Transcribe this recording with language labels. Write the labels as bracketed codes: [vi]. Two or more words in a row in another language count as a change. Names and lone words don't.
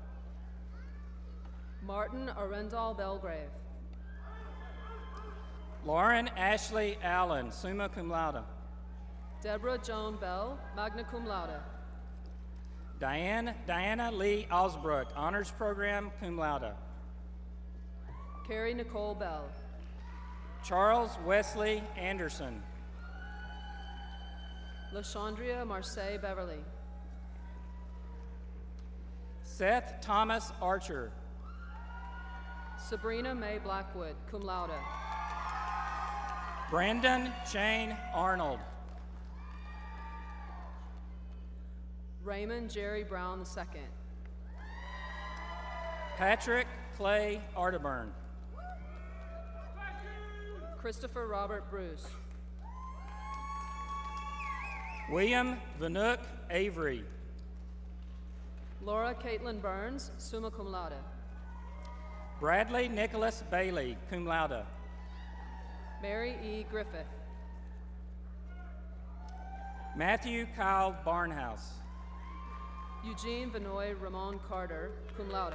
[en] Martin Arendal Belgrave. Lauren Ashley Allen, [la] summa cum laude. [en] Deborah Joan Bell, [la] magna cum laude. [en] Diana Lee Osbrook, Honors Program, [la] cum laude. [en] Carrie Nicole Bell. Charles Wesley Anderson. LaShondria Marseille Beverly. Seth Thomas Archer. Sabrina Mae Blackwood, [la] cum laude. [en] Brandon Shane Arnold. Raymond Jerry Brown II. Patrick Clay Arterburn. Christopher Robert Bruce. William Vanook Avery. Laura Caitlin Burns, [la] summa cum laude. [en] Bradley Nicholas Bailey, [la] cum laude. [en] Mary E. Griffith. Matthew Kyle Barnhouse. Eugene Vanoy Ramon Carter, [la] cum laude.